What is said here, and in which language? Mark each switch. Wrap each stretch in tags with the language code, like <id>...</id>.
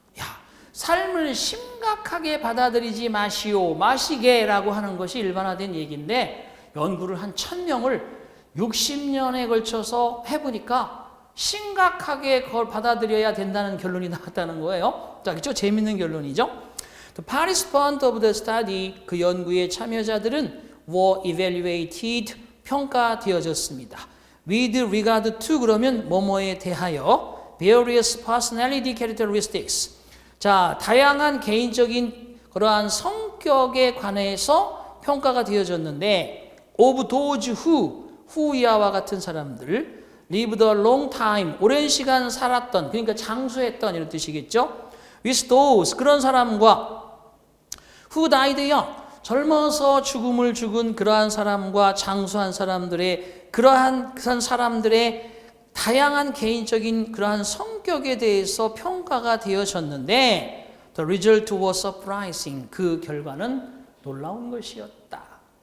<ko>야, 삶을 심각하게 받아들이지 마시게라고 하는 것이 일반화된 얘기인데 연구를 한 1,000명을 60년에 걸쳐서 해보니까 심각하게 그걸 받아들여야 된다는 결론이 나왔다는 거예요. 자, 그렇죠? 재밌는 결론이죠.</ko> <en>The participants of the study,</en> <ko>그 연구의 참여자들은</ko> <en>were evaluated,</en> <ko>평가되어졌습니다.</ko> <en>With regard to,</en> <ko>그러면 뭐뭐에 대하여</ko> <en>various personality characteristics.</en> <ko>자, 다양한 개인적인 그러한 성격에 관해서 평가가 되어졌는데</ko> <en>of those who</en> <ko>이하와 같은 사람들</ko> <en>lived a long time,</en> <ko>오랜 시간 살았던, 그러니까 장수했던 이런 뜻이겠죠.</ko> <en>with those,</en> <ko>그런 사람과</ko> <en>who died young,</en> <ko>젊어서 죽음을 죽은 그러한 사람과 장수한 사람들의 그러한 사람들의 다양한 개인적인 그러한 성격에 대해서 평가가 되어졌는데</ko> <en>the result was surprising,</en> <ko>그 결과는 놀라운 것이었다.</ko>